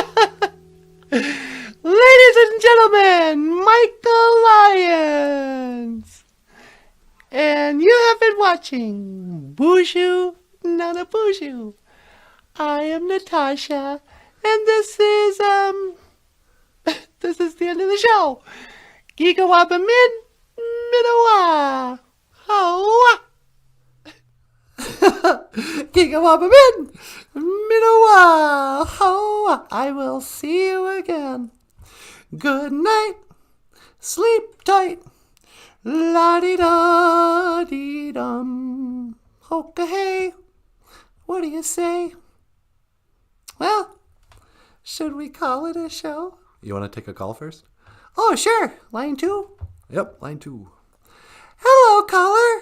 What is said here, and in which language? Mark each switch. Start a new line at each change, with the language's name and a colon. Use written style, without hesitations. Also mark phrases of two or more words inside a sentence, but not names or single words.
English: Ladies and gentlemen, Michael Lyons. And you have been watching BOOZHOO NANABOOZHOO. I am Natasha, and this is the end of the show.
Ojibwa: Gigawaba min minawa. Hoa. Gigawaba min minawa. Hoa.
English: I will see you again. Good night. Sleep tight. La-di-da-dee-dum. Hoka-hey. What do you say? Well, should we call it a show? You want to take a call first? Oh, sure. Line 2? Yep, line 2. Hello, caller.